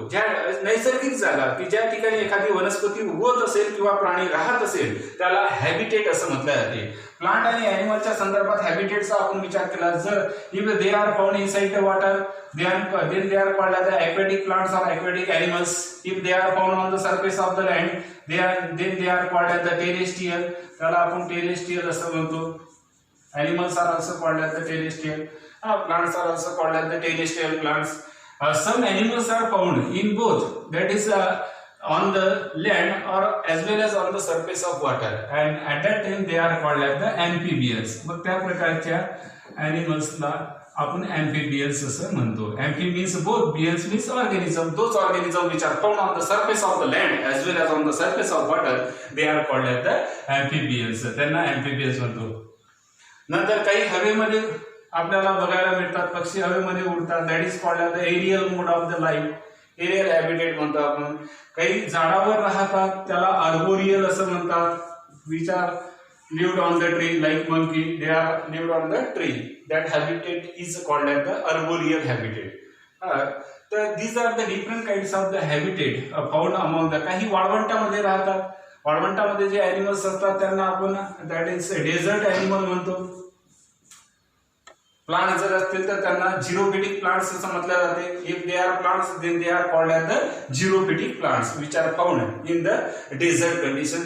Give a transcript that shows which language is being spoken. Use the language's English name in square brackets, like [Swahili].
[Marathi] ज्या नैसर्गिक जागा की ज्या ठिकाणी एखादी वनस्पती उगवत असेल किंवा प्राणी राहत असेल त्याला हॅबिटेट असं म्हटलं जाते. प्लांट आणि ॲनिमलच्या संदर्भात हॅबिटेटचा आपण विचार केला जर [English] If they are found inside the water then they are called as the aquatic plants or aquatic animals. If they are found on the surface of the land they are called as the terrestrial. [Marathi] त्याला आपण terrestrial असं म्हणतो. [English] Animals are also called as the terrestrial. Plants are also called as the terrestrial plants. Some animals are found in both, that is on the land or as well as on the surface of water, and at that time they are called as the amphibians. [Marathi] मग त्या प्रकारच्या animalsला आपण amphibians असं म्हणतो. [English] Amphi means both, bians means organism. Those organisms which are found on the surface of the land as well as on the surface of water they are called as the amphibians. [Marathi] त्यांना amphibians म्हणतो. नंतर काही हवेमध्ये आपल्याला बघायला मिळतात, पक्षी हवेमध्ये उडतात. [English] That is called the aerial mode of the life. Aerial habitat [Marathi] म्हणतो आपण. काही झाडावर राहतात त्याला आर्बोरियल असं म्हणतात. [English] Which are lived on the tree like monkey, they are lived on the tree. That habitat is called as the arboreal habitat. So these are the different kinds of the habitat found among the. [Marathi] काही वाळवंटामध्ये राहतात. वाळवंटामध्ये जे animals असतात त्यांना आपण [English] that is desert animal [Marathi] म्हणतो. Plant जर असतील तर त्यांना झिरोफिटिक प्लांट्स असं म्हटलं जाते. [English] If they are plants then they are called as the xerophytic plants which are found in the desert condition.